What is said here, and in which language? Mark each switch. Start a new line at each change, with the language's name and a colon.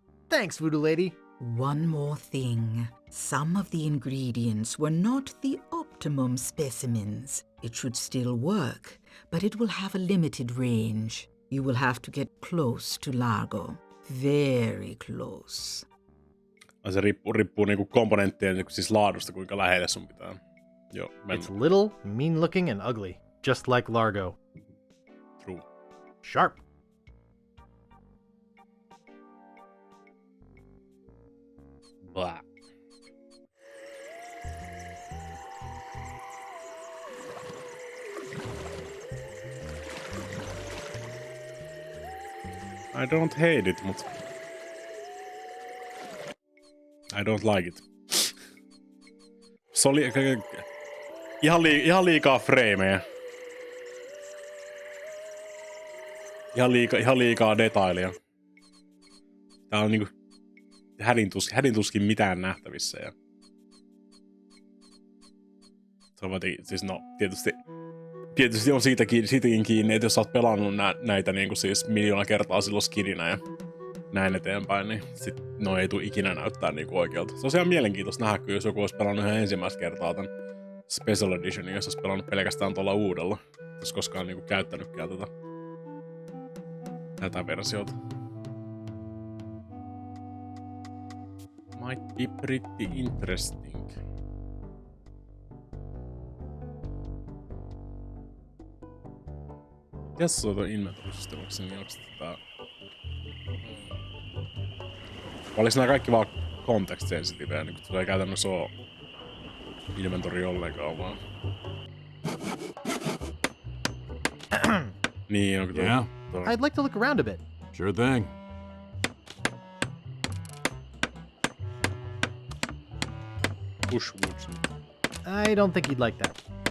English: Thanks, voodoo lady. One more thing. Some of the ingredients were not the optimum specimens. It should still work, but it will have a limited range. You will have to get close to Largo. Very close.
Finnish: Se riippuu niinku komponenttien siis laadusta, kuinka lähelle sun pitää. Joo,
English: It's little, mean-looking, and ugly, just like Largo. True. Sharp. Blah. I don't hate it, mut I don't like it.
Finnish: Se oli ihan liikaa frameja. Ihan liikaa detailia. Tää on niinku hädintuskin mitään nähtävissä. Ja... Se on siis no, tietysti on siitäkin kiinni, että jos sä oot pelannut näitä niinku siis miljoona kertaa silloin skidinä ja näin eteenpäin, niin sit no ei tule ikinä näyttää niinku oikealta. Se on ihan mielenkiintoista nähdä, kun jos joku olisi pelannut ihan ensimmäistä kertaa tämän Special Editionin, jos olisi pelannut pelkästään tuolla uudella. Jos koskaan niinku käyttänytkään tätä versiota.
English: Might be pretty interesting.
Finnish: Mitäs se on inventory-systemiksi, niin onks tätä... Olis nää kaikki vaan
English: context sensitive,
Finnish: niin kun ei käytännössä oo inventory ollenkaan vaan. Niin, onko
English: Yeah? I'd like to look around a bit. Sure thing. Bushwoods. I don't think he'd like that.